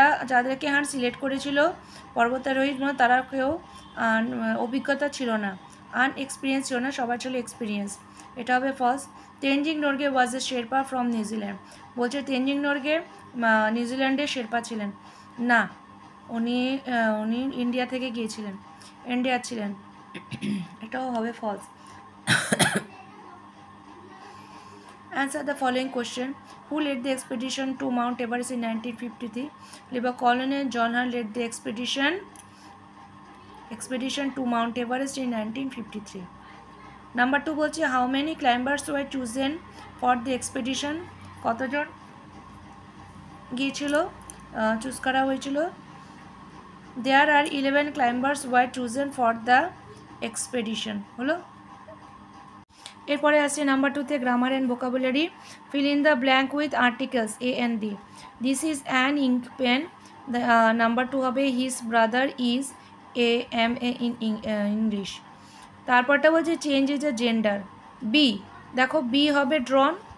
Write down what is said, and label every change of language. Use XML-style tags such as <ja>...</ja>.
<bn>যাদেরকে hunt select করেছিল পর্বতারোহীর মধ্যে তারা কেউ অভিজ্ঞতা ছিল না, আনএক্সপিরিয়েন্স ছিল না, সবার ছিল এক্সপিরিয়েন্স। এটা হবে false.</bn> <en>Tenzing Norgay was A Sherpa from New Zealand.</en> <bn>বলছে তেনজিং নোরগে নিউজিল্যান্ডের শেরপা ছিলেন না, উনি ইন্ডিয়া থেকে গিয়েছিলেন, ইন্ডিয়ার ছিলেন। এটাও হবে false.</bn> <en>Answer the following question. Who led the expedition to Mount Everest in 1953? Colonel John Hunt led the expedition to Mount Everest in 1953. Number 2</en> <bn>বলছে</bn> <en>how many climbers were chosen for the expedition?</en> <bn>কতজন গিয়েছিল, choose করা হয়েছিল?</bn> <en>There are 11 climbers were chosen for the expedition.</en> <bn>হলো। এরপরে আসছে number 2 তে grammar and vocabulary.</bn> <en>Fill in the blank with articles a and B. This is an ink pen. Number 2</en> <bn>হবে</bn> <en>His brother is a M A in English.</en> <bn>তারপরটা বলছে</bn> <en>Change is a gender. B,</en> <bn>দেখো</bn> <en>B হবে drawn.</en>